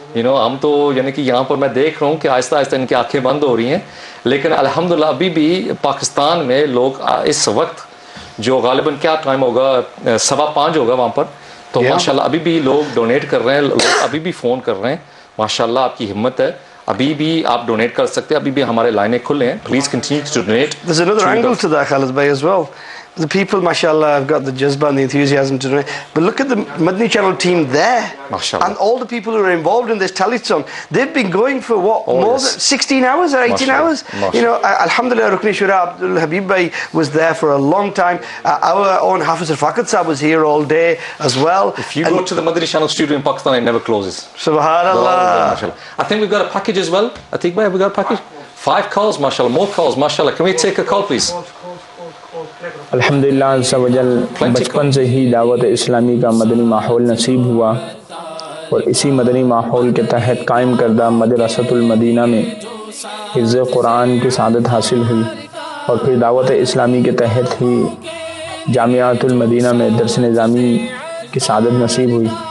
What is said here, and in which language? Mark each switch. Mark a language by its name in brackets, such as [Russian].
[Urdu] ہم تو یعنی کہ یہاں پر میں دیکھ رہا ہوں کہ آہستہ آہستہ ان کی آنکھیں بند ہو رہی ہیں، لیکن الحمدللہ ابھی بھی پاکستان میں لوگ اس وقت جو غالباً کیا ٹائم ہوگا 5:15 ہوگا وہاں پر، تو ماشاءاللہ ابھی بھی لوگ ڈونیٹ کر رہے ہیں، لوگ ابھی بھی فون کر رہے ہیں. ماشاءاللہ آپ کی ہمت ہے، ابھی بھی آپ ڈونیٹ کر سکتے ہیں، ابھی بھی ہمارے لائنیں کھلے ہیں. [English] Please continue to donate. There's another angle to that, Khalid bhai, as well. The people, mashallah, have got the jazba and the enthusiasm to donate. But look at the Madani Channel team there. Mashallah. And all the people who are involved in this telethon. They've been going for what? More than 16 hours or 18 hours? Alhamdulillah, Rukni Shura Abdul Habib bhai was there for a long time. Our own Hafiz al-Faqat Sahab was here all day as well. If you go to the Madani Channel studio in Pakistan, it never closes. Subhanallah. I think we've got a package as well. I think we got a package. 5 calls, mashallah, more calls, mashallah. Can we take a call, please? [Urdu] الحمدللہ عز و جل بچپن سے ہی دعوت اسلامی کا مدنی ماحول نصیب ہوا، اور اسی مدنی ماحول کے تحت قائم کردہ مدرسۃ المدینہ میں حفظ قرآن کی سعادت حاصل ہوئی، اور پھر دعوت اسلامی کے تحت ہی جامعۃ المدینہ میں درس نظامی کی سعادت نصیب ہوئی.